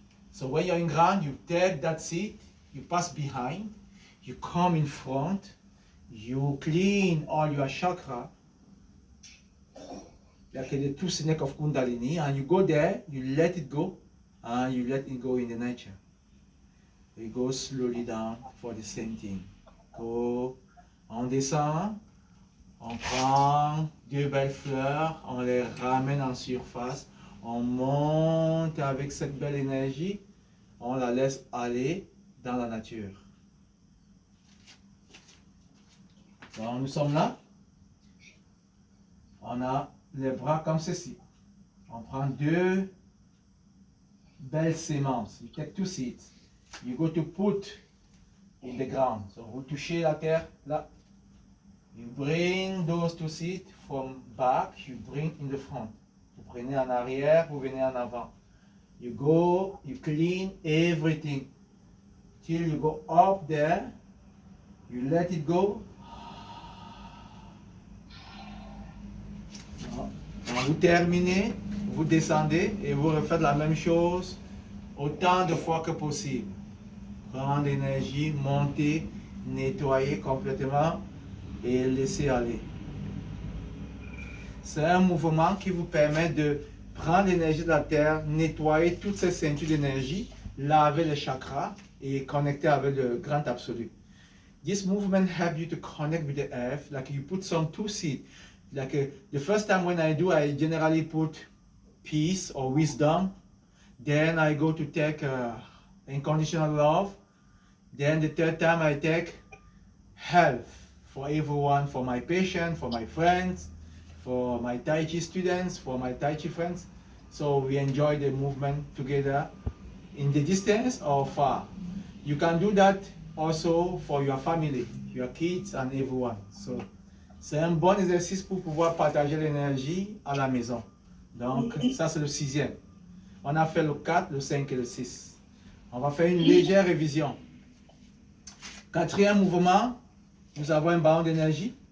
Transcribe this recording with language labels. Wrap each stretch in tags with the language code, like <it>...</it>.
<en>So when you're in ground, you take that seed, you pass behind, you come in front, you clean all your chakra, like the 2 snake of Kundalini, and you go there, you let it go, and you let it go in the nature. You go slowly down for the same thing.</en> <fr>Go, on descend, on prend 2 belles fleurs, on les ramène en surface, on monte avec cette belle énergie, on la laisse aller dans la nature. Donc nous sommes là, on a les bras comme ceci. On prend 2 belles semences.</fr> <en>You take 2 seeds. You go to put in the ground.</en> <fr>So vous touchez la terre là.</fr> <en>You bring those 2 seeds from back, you bring in the front.</en> <fr>Vous prenez en arrière, vous venez en avant.</fr> <en>You go, you clean everything till you go up there. You let it go.</en> <fr>Quand vous terminez, vous descendez et vous refaites la même chose autant de fois que possible. Prendre l'énergie, monter, nettoyer complètement et laisser aller. C'est un mouvement qui vous permet de prendre l'énergie de la terre, nettoyer toutes ces ceintures d'énergie, laver les chakras et connecter avec le grand absolu.</fr> <en>This movement helps you to connect with the earth, like you put some 2 seeds. Like the first time when I do, I generally put peace or wisdom. Then I go to take unconditional love. Then the third time I take health for everyone, for my patients, for my friends, for my Tai Chi students, for my Tai Chi friends. So we enjoy the movement together in the distance or far. You can do that also for your family, your kids and everyone.</en> <fr>So, c'est un bon exercice pour pouvoir partager l'énergie à la maison. Donc, ça c'est le 6e. On a fait le 4, le 5 et le 6. On va faire une légère révision. 4e mouvement, nous avons un ballon d'énergie.</fr>